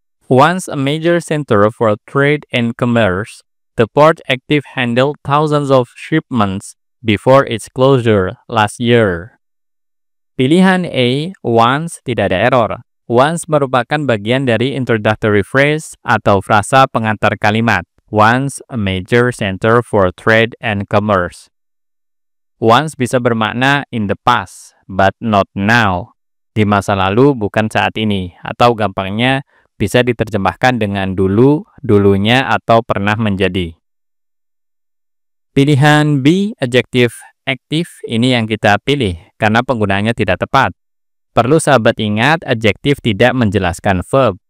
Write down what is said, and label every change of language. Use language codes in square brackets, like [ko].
[en] Once a major center for trade and commerce, the port active handled thousands of shipments before its closure last year. [id] Pilihan A, once, tidak ada error. Once merupakan bagian dari introductory phrase atau frasa pengantar kalimat. [en] Once a major center for trade and commerce. Once bisa bermakna in the past, but not now. [id] Di masa lalu, bukan saat ini. Atau gampangnya, bisa diterjemahkan dengan dulu, dulunya, atau pernah menjadi. Pilihan B, adjective active, ini yang kita pilih, karena penggunaannya tidak tepat. Perlu sahabat ingat, adjektif tidak menjelaskan verb.